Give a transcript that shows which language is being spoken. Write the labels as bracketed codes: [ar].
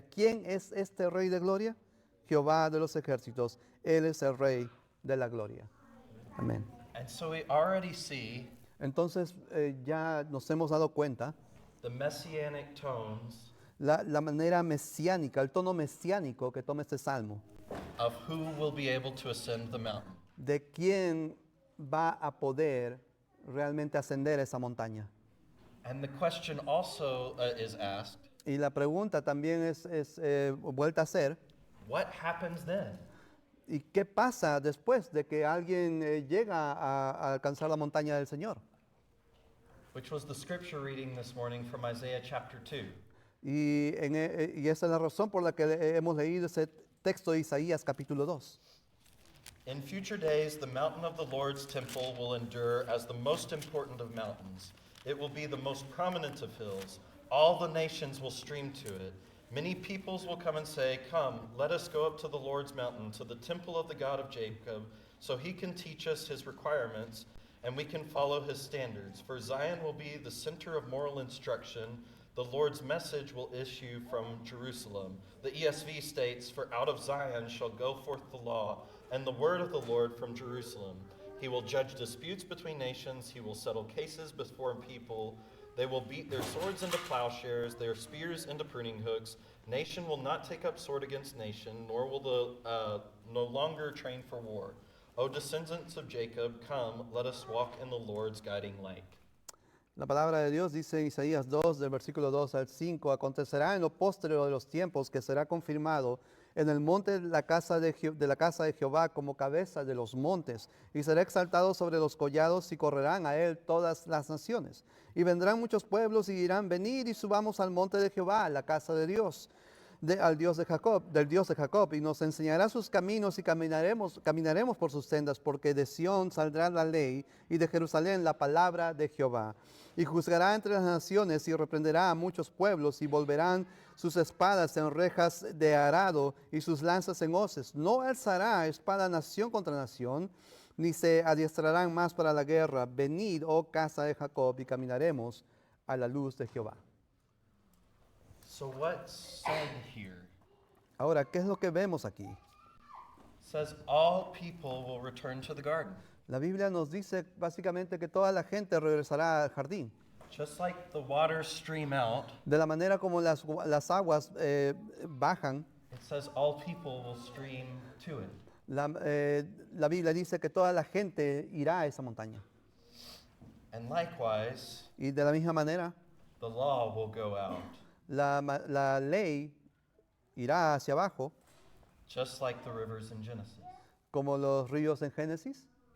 [es] ¿Quién es este Rey de Gloria? Jehová de los ejércitos, Él es el Rey de la Gloria. Amén. [en] And so we already see [es] Entonces ya nos hemos dado cuenta [en] the messianic tones [es] la manera mesiánica, el tono mesiánico que toma este salmo, [en] of who will be able to ascend the mountain. [es] de quién va a poder realmente ascender esa montaña. [en] And the question also is asked, [es] Y la pregunta también es vuelta a ser, [en] what happens then? [es] ¿y qué pasa después de que alguien llega a alcanzar la montaña del Señor? [en] Which was the scripture reading this morning from Isaiah chapter 2. [es] Y esa es la razón por la que hemos leído ese texto de Isaías capítulo 2. [en] In future days, the mountain of the Lord's temple will endure as the most important of mountains. It will be the most prominent of hills. All the nations will stream to it. Many peoples will come and say, come, let us go up to the Lord's mountain, to the temple of the God of Jacob, so he can teach us his requirements, and we can follow his standards. For Zion will be the center of moral instruction. The Lord's message will issue from Jerusalem. The ESV states, for out of Zion shall go forth the law, and the word of the Lord from Jerusalem. He will judge disputes between nations. He will settle cases before people. They will beat their swords into plowshares, their spears into pruning hooks. Nation will not take up sword against nation, nor will no longer train for war. O descendants of Jacob, come, let us walk in the Lord's guiding light. [es] La palabra de Dios dice en Isaías 2, del versículo 2 al 5, acontecerá en lo póstrero de los tiempos que será confirmado en el monte de la casa de Jehová como cabeza de los montes, y será exaltado sobre los collados, y correrán a él todas las naciones. Y vendrán muchos pueblos y dirán, venid y subamos al monte de Jehová, a la casa de Dios, del Dios de Jacob, y nos enseñará sus caminos, y caminaremos por sus sendas, porque de Sión saldrá la ley, y de Jerusalén la palabra de Jehová. Y juzgará entre las naciones, y reprenderá a muchos pueblos, y volverán sus espadas en rejas de arado, y sus lanzas en hoces. No alzará espada nación contra nación, ni se adiestrarán más para la guerra. Venid, oh casa de Jacob, y caminaremos a la luz de Jehová. [en] So what's said here? [es] Ahora, ¿qué es lo que vemos aquí? [en] It says all people will return to the garden. [es] La Biblia nos dice básicamente que toda la gente regresará al jardín. [en] Just like the waters stream out, [es] De la manera como las aguas bajan, [en] it says all people will stream to it. [es] la Biblia dice que toda la gente irá a esa montaña. [en] And likewise, [es] Y de la misma manera, [en] the law will go out, [es] la ley irá hacia abajo, [en] just like the rivers in Genesis. [es] como los ríos en Génesis.